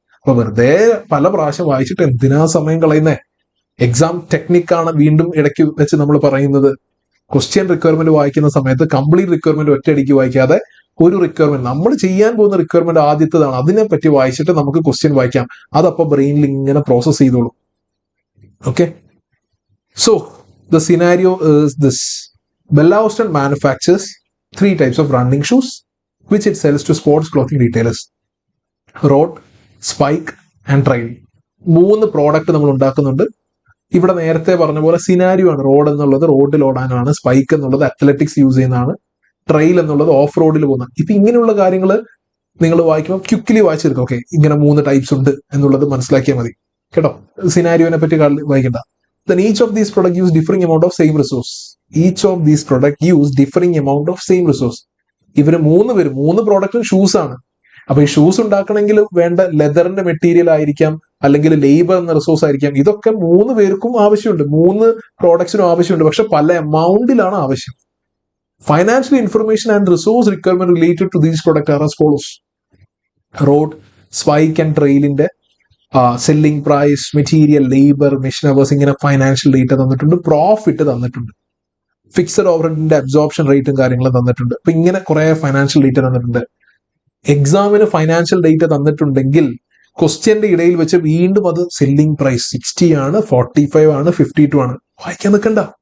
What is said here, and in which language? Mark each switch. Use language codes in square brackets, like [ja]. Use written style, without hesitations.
[ml] അപ്പൊ വെറുതെ പല പ്രാവശ്യം വായിച്ചിട്ട് എന്തിനാ സമയം കളയുന്നേ? എക്സാം ടെക്നിക്കാണ് വീണ്ടും ഇടയ്ക്ക് വെച്ച് നമ്മൾ പറയുന്നത്. ക്വസ്റ്റ്യൻ റിക്വയർമെന്റ് വായിക്കുന്ന സമയത്ത് കംപ്ലീറ്റ് റിക്വയർമെന്റ് ഒറ്റയടിക്ക് വായിക്കാതെ ഒരു റിക്വയർമെന്റ്, നമ്മൾ ചെയ്യാൻ പോകുന്ന റിക്വയർമെന്റ് ആദ്യത്തേതാണ്, അതിനെപ്പറ്റി വായിച്ചിട്ട് നമുക്ക് ക്വസ്റ്റ്യൻ വായിക്കാം. അതപ്പോൾ ബ്രെയിനിൽ ഇങ്ങനെ പ്രോസസ് ചെയ്തോളൂ. [en] Okay, so the scenario is this. Bellawstone manufactures 3 types of running shoes which it sells to sports clothing retailers: road, [ml] spike and trial. 3 product നമ്മൾ ഉണ്ടാക്കുന്നുണ്ട്. ഇവിടെ നേരത്തെ പറഞ്ഞ പോലെ സിനാരിയോ ആണ്. റോഡ് എന്നുള്ളത് റോഡിൽ ഓടാനാണ്, സ്പൈക്ക് എന്നുള്ളത് അത്ലറ്റിക്സ് യൂസ് ചെയ്യുന്നതാണ്, ട്രെയിൽ എന്നുള്ളത് ഓഫ് റോഡിൽ പോകുന്ന. ഇപ്പൊ ഇങ്ങനെയുള്ള കാര്യങ്ങൾ നിങ്ങൾ വായിക്കുമ്പോൾ ക്വിക്കലി വായിച്ചെടുക്കും. ഓക്കെ, ഇങ്ങനെ 3 ടൈപ്സ് ഉണ്ട് എന്നുള്ളത് മനസ്സിലാക്കിയാൽ മതി കേട്ടോ. സിനാരിയോനെ പറ്റി വായിക്കണ്ട. [en] Then each of these product use differing amount of same resource. Each of these product use differing amount of same resource. [ml] ഇവര് 3 പ്രോഡക്റ്റും ഷൂസ് ആണ്. അപ്പൊ ഈ ഷൂസ് ഉണ്ടാക്കണമെങ്കിൽ വേണ്ട ലെതറിന്റെ മെറ്റീരിയൽ ആയിരിക്കാം, അല്ലെങ്കിൽ ലേബർ എന്ന റിസോഴ്സ് ആയിരിക്കാം. ഇതൊക്കെ 3 പേർക്കും ആവശ്യമുണ്ട്, 3 പ്രോഡക്ട്സിനും ആവശ്യമുണ്ട്, പക്ഷെ പല എമൗണ്ടിലാണ് ആവശ്യം. [en] Financial information and resource requirement related to these products are as follows. [ml] Road, spike and trailന്റെ selling price, material, labour, machine hours, ഇങ്ങനെ ഫൈനാൻഷ്യൽ ഡേറ്റ തന്നിട്ടുണ്ട്, പ്രോഫിറ്റ് തന്നിട്ടുണ്ട്, ഫിക്സഡ് ഓവർഹെഡിന്റെ അബ്സോർപ്ഷൻ റേറ്റും കാര്യങ്ങളും തന്നിട്ടുണ്ട്. അപ്പൊ ഇങ്ങനെ കുറെ ഫൈനാൻഷ്യൽ ഡേറ്റ തന്നിട്ടുണ്ട്. എക്സാമിന് ഫൈനാൻഷ്യൽ ഡേറ്റ തന്നിട്ടുണ്ടെങ്കിൽ ക്വസ്റ്റ്യന്റെ ഇടയിൽ വെച്ച് വീണ്ടും അത് സെല്ലിംഗ് പ്രൈസ് 60 ആണ്, 45 ആണ്, 52 ആണ്, വായിക്കാൻ നിൽക്കണ്ട.